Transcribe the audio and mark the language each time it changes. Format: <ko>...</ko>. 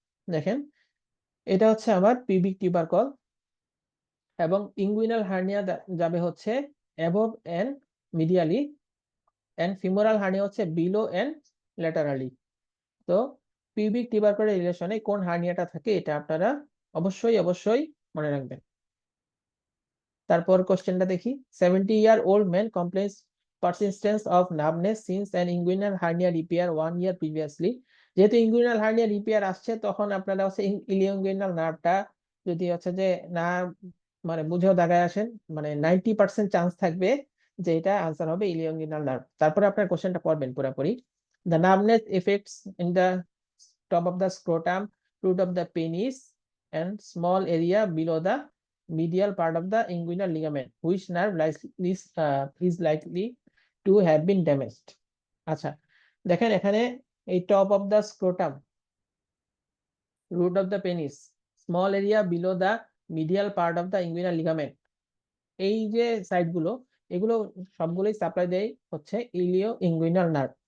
<bn>দেখেন এটা হচ্ছে আমার পিউবিক টিউবারকল এবং ইনগুইনাল হার্নিয়া যাবে হচ্ছে</bn> <en>above and medially,</en> <bn>and femoral hernia হচ্ছে</bn> <en>Below and laterally.</en> <bn>তো পিউবিক টিউবারকলের রিলেশনে কোন হার্নিয়াটা থাকে এটা আপনারা অবশ্যই অবশ্যই মনে রাখবেন। তারপর কোশ্চেনটা দেখি।</bn> <en>70-year-old man complains persistence of numbness since an inguinal hernia repair 1 year previously।</en> <bn>যেহেতু ইনগুইনাল হার্নিয়া রিপেয়ার আসছে, তখন আপনারা হচ্ছে ইলিওইনগুইনাল নার্ভটা যদি হচ্ছে যে না মানে বুঝেও দাগায় আসেন, মানে 90% চান্স থাকবে যে এটা আনসার হবে ইলিওইনগুইনাল নার্ভ। তারপরে আপনার কোশ্চেনটা পড়বেন পুরোপুরি।</bn> <en>The numbness affects in the top of the scrotum, root of the penis and small area below the medial part of the inguinal ligament, which nerve is likely to have been damaged।</en> <bn>আচ্ছা, দেখেন এখানে এই</bn> <en>top of the scrotum, root of the penis, small area below the medial part of the inguinal ligament,</en> <bn>এই যে সাইডগুলো, এগুলো সবগুলোই supply দেয় হচ্ছে ইলিও ইনগুইনাল নার্ভ।</bn>